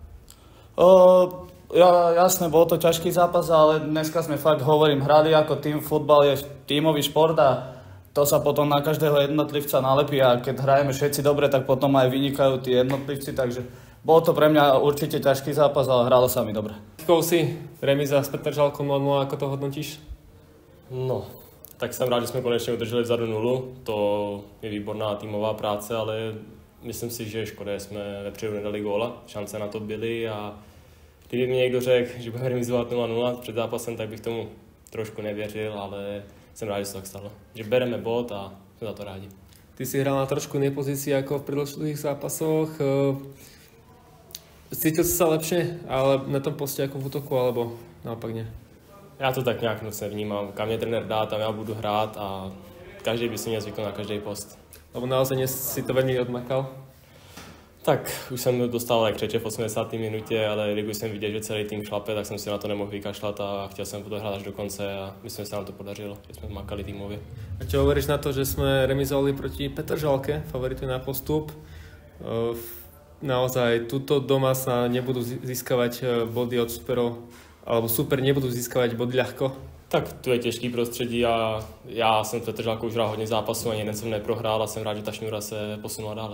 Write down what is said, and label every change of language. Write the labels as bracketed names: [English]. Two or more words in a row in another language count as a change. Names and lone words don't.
[Slovak] Jasné, bol to ťažký zápas, ale dneska sme fakt, hrali ako tým. Futbal je tímový šport a to sa potom na každého jednotlivca nalepí a keď hrajeme všetci dobre, tak potom aj vynikajú tí jednotlivci, takže bol to pre mňa určite ťažký zápas, ale hralo sa mi dobre. Si remíza s Petržalkou 0-0, ako to hodnotíš? No, [Czech] tak jsem rád, že jsme konečně udrželi vzadu 0. To je výborná týmová práce, ale myslím si, že je škoda, že jsme vepředu nedali góla. Šance na to byly a kdyby mi někdo řekl, že budeme remizovat 0-0 před zápasem, tak bych tomu trošku nevěřil, ale jsem rád, že se tak stalo. Že bereme bod a jsme za to rádi. [Slovak] Ty si hral na trošku inej pozícii ako v predošlých zápasoch. Cítil si sa lepšie, ale na tom poste ako v útoku, alebo naopak nie? [Czech] Já to tak nějak moc nevnímám. Kam mě trenér dá, tam já budu hrát a každý by si měl zvyknout na každý post. [Slovak] Lebo naozaj si to veľmi odmakal? [Czech] Tak, už jsem dostal jak křeče v 80. minutě, ale když jsem viděl, že celý tým šlape, tak jsem si na to nemohl vykašlat a chtěl jsem to hrát až do konce a myslím, že se nám to podařilo, že jsme makali týmově. [Slovak] A čo hovoríš na to, že [Czech] jsme remizovali [Slovak] proti Petržalke, favoritu na postup? Naozaj, tuto doma sa nebudú získavať body od superov, alebo super nebudú získavať body ľahko? [Czech] Tak tu je těžký prostředí a já jsem v Petržalku už hrál hodně zápasů, ani jeden jsem neprohrál a jsem rád, že ta šňůra se posunula dále.